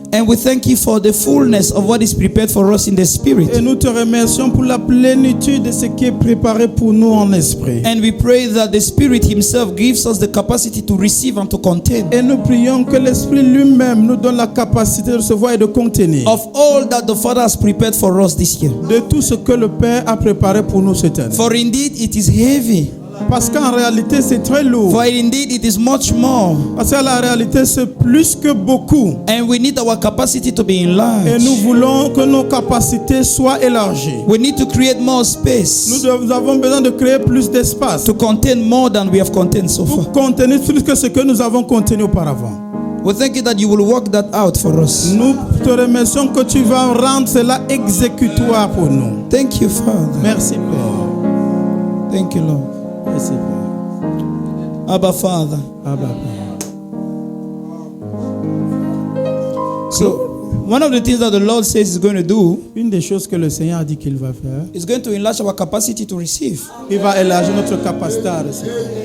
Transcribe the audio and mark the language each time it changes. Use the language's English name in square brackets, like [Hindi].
[English] And we thank you for the fullness of what is prepared for us in the spirit. [French] Et nous te remercions pour la plénitude de ce qui est préparé pour nous en esprit. [English] And we pray that the Spirit Himself gives us the capacity to receive and to contain [French] Et nous prions que l'Esprit lui-même nous donne la capacité de recevoir et de contenir [English] of all that the Father has prepared for us this year. [French] de tout ce que le Père a préparé pour nous cette année. [English] For indeed it is heavy. [French] Parce qu'en réalité, c'est très lourd. [English] For indeed it is much more. [French] Parce qu'en la réalité, c'est plus que beaucoup. [English] And we need our capacity to be [French] Et [English] enlarged. [French] nous voulons que nos capacités soient élargies. [English] We need to create more space [French] Nous avons besoin de créer plus d'espace [English] to contain more than we have contained so far. [French] pour contenir plus que ce que nous avons contenu auparavant. [English] We thank you that you will work that out for us. [French] Nous te remercions que tu vas rendre cela exécutoire pour nous. [English] Thank you, Father. [French] Merci Père. [English] Thank you, Lord. [French] Merci Père. [English] Abba, Father. [French] Abba, Père. [English] So, one of the things that the Lord says He's going to do [French] Une des choses que le Seigneur a dit qu'il va faire, [English] is going to enlarge our capacity to receive. [French] il va élargir notre capacité à recevoir.